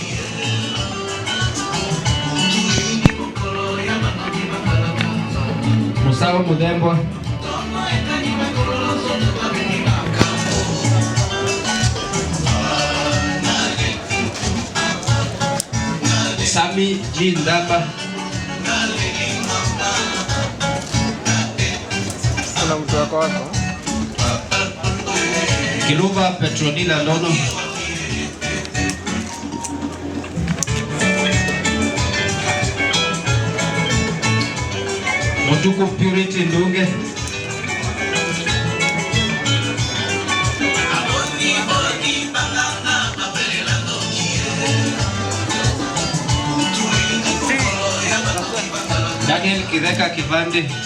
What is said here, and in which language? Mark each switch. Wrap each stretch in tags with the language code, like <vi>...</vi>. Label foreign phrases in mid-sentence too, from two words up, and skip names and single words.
<sw>Musawa Mudembwa. Sami G. Ndamba. Kuna mtu wako wako? Kiluva Petronila Lono. Mutuku Purity Ndunge. Daniel Kideka Kivande.</sw>